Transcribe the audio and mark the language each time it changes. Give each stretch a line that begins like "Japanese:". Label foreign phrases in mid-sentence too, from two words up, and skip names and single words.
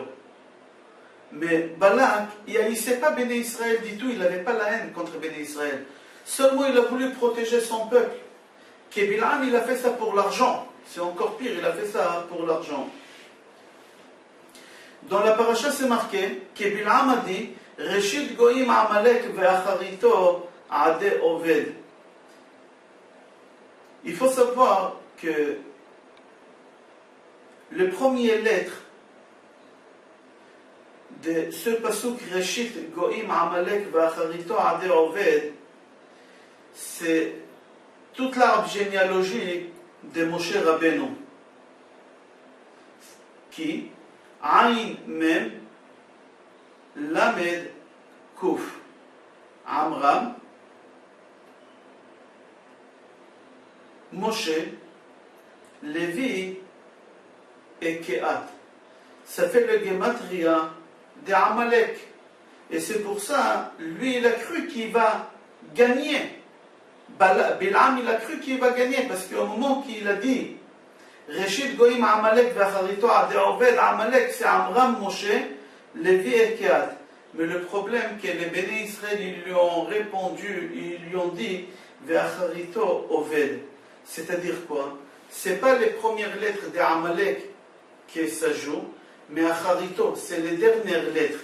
French: Mais Balak, il haïssait pas Béné Israël du tout, il n'avait pas la haine contre Béné Israël. Seulement, il a voulu protéger son peuple. Que Bilam, il a fait ça pour l'argent. C'est encore pire, il a fait ça pour l'argent. Dans la paracha, c'est marqué que Bilam a dit
Hebrew: ראשית גוים עמלק ואחריתו עדי אובד.
French: Il faut savoir que le premier lettre de ce pasuk
Hebrew: ראשית גוים עמלק ואחריתו עדי אובד,
French: c'est toute l'arbre généalogique de Moshe Rabbeinu, qui
Hebrew: עין מם למד קוף
French: Amram Moshe Lévi et Kehat. Ça fait le Gematria de Amalek. Et c'est pour ça, lui il a cru qu'il va gagner. Bilam il a cru qu'il va gagner parce qu'au moment qu'il a dit
Hebrew: ראשית גוים עמלק ואחריתו עדי אובד,
French: Amalek c'est Amram, Moshe, Lévi et Kehat. Mais le problème que les Béné Israël ils lui ont répondu, ils lui ont dit
Hebrew: ואחריתו אובד.
French: C'est-à-dire quoi? C'est pas les premières lettres d'Amalek qui ça joue, mais acharito, c'est les dernières lettres.